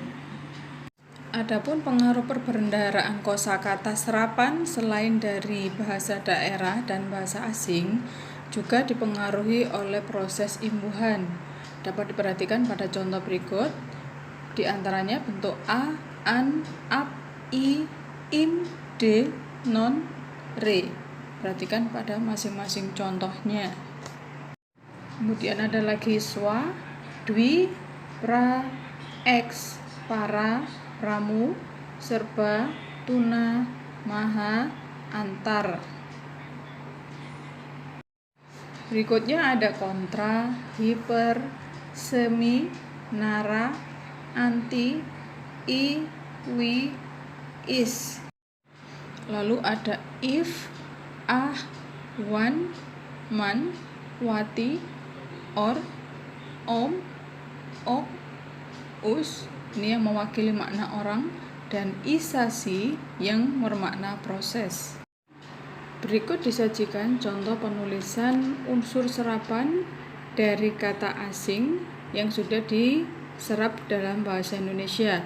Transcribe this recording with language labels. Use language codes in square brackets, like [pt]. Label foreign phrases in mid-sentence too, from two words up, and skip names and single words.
[id] Adapun pengaruh perbendaharaan kosakata serapan selain dari bahasa daerah dan bahasa asing juga dipengaruhi oleh proses imbuhan. Dapat diperhatikan pada contoh berikut, di antaranya bentuk a, an, ap, i, im, de, non, re. Perhatikan pada masing-masing contohnya. Kemudian ada lagi swa, dwi, pra, eks, para, pramu, serba, tuna, maha, antar. Berikutnya ada kontra, hiper, semi, nara, anti, i, wi, is. Lalu ada if, ah, wan, man, wati, or, om, ok, us. Ini yang mewakili makna orang, dan isasi yang bermakna proses. Berikut disajikan contoh penulisan unsur serapan dari kata asing yang sudah diserap dalam bahasa Indonesia.